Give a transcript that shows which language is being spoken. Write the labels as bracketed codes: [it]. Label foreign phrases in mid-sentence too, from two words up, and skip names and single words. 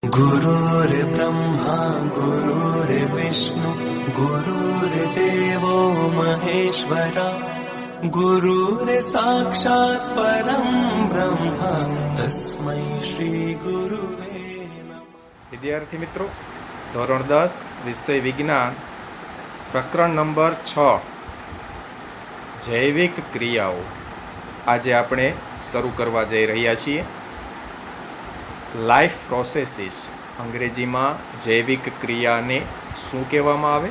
[sa] गुरुर्ब्रह्मा गुरुर्विष्णु गुरुर्देवो महेश्वरा गुरुर्साक्षात् परं ब्रह्म तस्मै श्री गुरुवे नमः। [gu] વિદ્યાર્થી મિત્રો, ધોરણ 10 વિષય વિજ્ઞાન પ્રકરણ નંબર 6 જૈવિક ક્રિયાઓ આજે આપણે શરૂ કરવા જઈ રહ્યા છીએ. [en] life processes, [gu] અંગ્રેજીમાં જૈવિક ક્રિયાને શું કહેવામાં આવે?